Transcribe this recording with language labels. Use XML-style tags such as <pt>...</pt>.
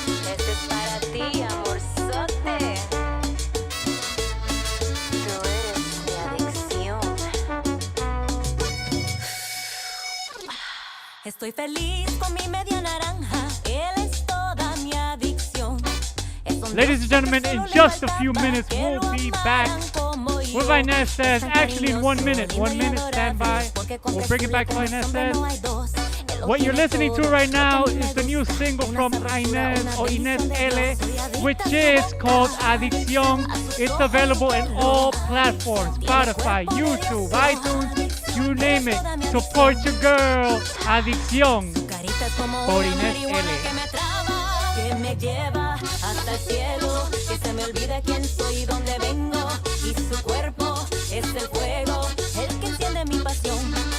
<es>Este es para ti, amorzote. Tú eres mi adicción. Estoy feliz con mi media naranja. Él es toda mi adicción.</es> <en>Ladies and gentlemen, in just a few minutes, we'll be back with Inez Sayz. Actually, in 1 minute. 1 minute, stand by. We'll bring it back to Inez Sayz. What you're listening to right now is the new single from Inez or Inez L, which is called Adicción. It's available in all platforms: Spotify, YouTube, iTunes, you name it. Support your girl, Adicción, por Inez L.</en> <es>Que me lleva hasta el cielo, que se me olvida quién soy y dónde vengo, y su cuerpo es el fuego, el que enciende mi pasión.</es>